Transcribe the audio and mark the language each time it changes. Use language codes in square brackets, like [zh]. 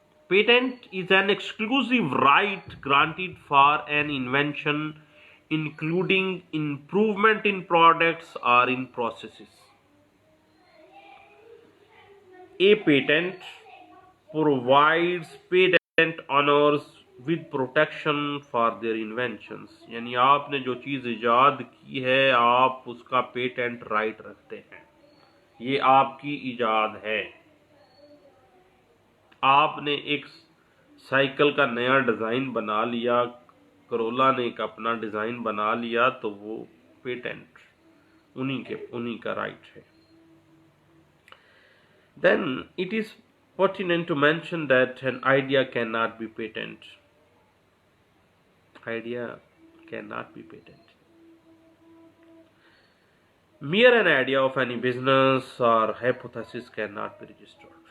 [en] Patent is an exclusive right granted for an invention, including improvement in products or in processes. A patent provides patent owners with protection for their inventions. [hi] यानी आपने जो चीज़ ईजाद की है आप उसका patent right रखते हैं, ये आपकी ईजाद है। आपने एक साइकिल का नया डिज़ाइन बना लिया, करोला ने एक अपना डिज़ाइन बना लिया, तो वो पेटेंट उन्हीं का राइट है। [en] Then it is pertinent to mention that an idea cannot be patent. Idea cannot be patent. Mere an idea of any business or hypothesis cannot be registered.